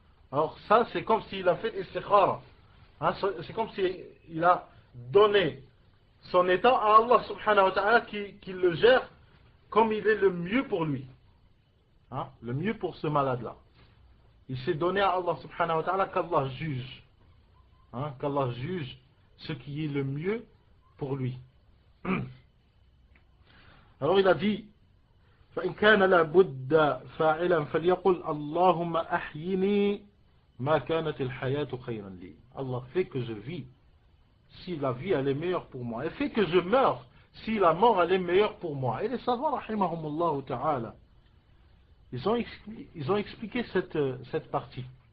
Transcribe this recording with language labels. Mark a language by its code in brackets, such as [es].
[fr] Alors ça c'est comme s'il a fait istikhara. Hein, c'est comme s'il a donné son état à Allah subhanahu wa ta'ala qui le gère comme il est le mieux pour lui. Hein, le mieux pour ce malade-là. Il s'est donné à Allah subhanahu wa ta'ala qu'Allah juge. Hein, qu'Allah juge ce qui est le mieux pour lui. Alors il a dit [ar] فإن كان لابد فاعلا فليقل اللهم أحيني ما كانت الحياة خيرا لي. [fr] Allah fait que je vis si la vie elle est meilleure pour moi, et fait que je meurs si la mort elle est meilleure pour moi. Et les savants rahimahumullah ta'ala, ils ont expliqué cette partie.